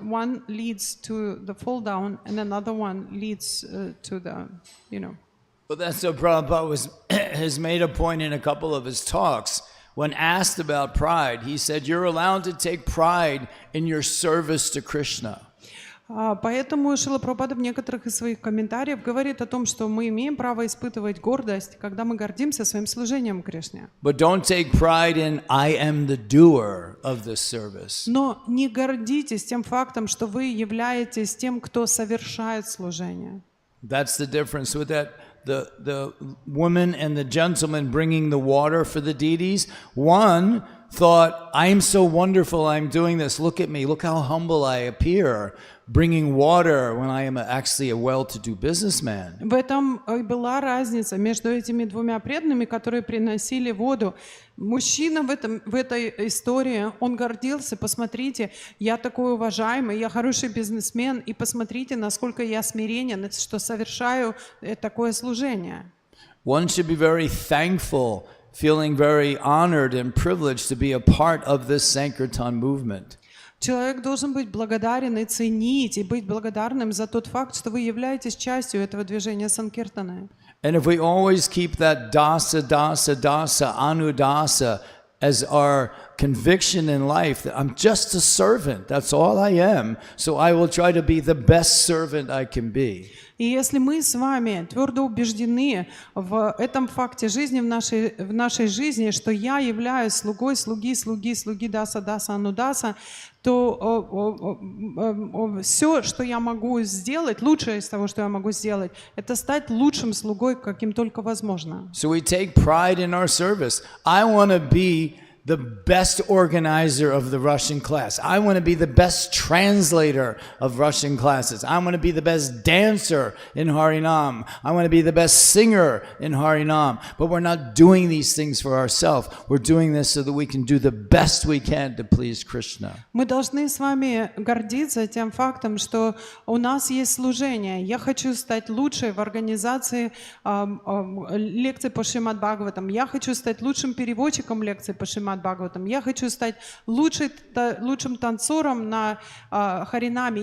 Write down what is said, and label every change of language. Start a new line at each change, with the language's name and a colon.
English: One leads to the fall down and another one leads to the, Well, that's what Prabhupada has made a point in a couple of his talks. When asked about pride, he said, you're allowed to take pride in your service to Krishna.
Russian: Поэтому Шрила Прабхупада в некоторых из своих комментариев говорит о том, что мы имеем право испытывать гордость, когда мы гордимся своим служением Кришне.
English: But don't take pride in, I am the doer of this service.
Russian: Но не гордитесь тем фактом, что вы являетесь тем, кто совершает служение.
English: That's the difference with that. The woman and the gentleman bringing the water for the deities, one thought, I am so wonderful, I'm doing this, look at me, look how humble I appear, bringing water when I am actually a well-to-do businessman.
Russian: В этом и была разница между этими двумя преданными, которые приносили воду. Мужчина в этой истории, он гордился, посмотрите, я такой уважаемый, я хороший бизнесмен, и посмотрите, насколько я смиренен, что совершаю такое служение.
English: One should be very thankful, feeling very honored and privileged to be a part of this Sankirtan movement.
Russian: Человек должен быть благодарен и ценить, и быть благодарным за тот факт, что вы являетесь частью этого движения Санкиртана.
English: And if we always keep that dasa, dasa, dasa, anudasa as our conviction in life, that I'm just a servant, that's all I am, so I will try to be the best servant I can be.
Russian: И если мы с вами твердо убеждены в этом факте жизни, в нашей жизни, что я являюсь слугой слуги даса, даса, анудаса, то все, что я могу сделать, лучшее из того, что я могу сделать, это стать лучшим слугой, каким только возможно.
English: So we take pride in our service. I want to be the best organizer of the Russian class. I want to be the best translator of Russian classes. I want to be the best dancer in Harinam. I want to be the best singer in Harinam. But we're not doing these things for ourselves. We're doing this so that we can do the best we can to please Krishna.
Russian: Мы должны с вами гордиться тем фактом, что у нас есть служение. Я хочу стать лучшей в организации лекций по Шримад Бхагаватам. Я хочу стать лучшим переводчиком лекций по Шримад Бхагаватам. Я хочу стать лучшим танцором на Харинаме.